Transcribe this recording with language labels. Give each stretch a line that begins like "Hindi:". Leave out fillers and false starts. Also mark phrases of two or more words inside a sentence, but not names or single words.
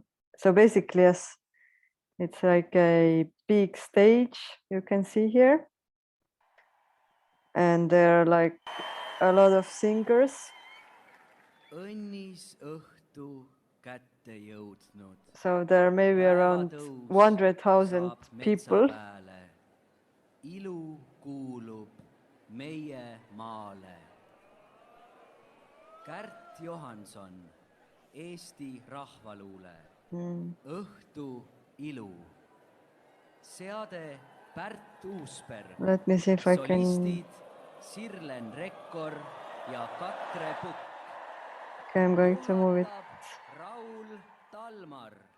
English: So basically, yes, it's like a big stage you can see here. And there are like a lot of singers. So there are maybe around 100,000 people.
Estonian: Ilu kuulub meie maale. Kärt Johanson, Eesti rahvaluule. Õhtu ilu. Seade Pärt Uusberg.
English: Let me see if I can.
Estonian: Solistid Sirlen Rekkor ja Katre Pukk.
English: Okay, I'm going to move it. Raul Talmar.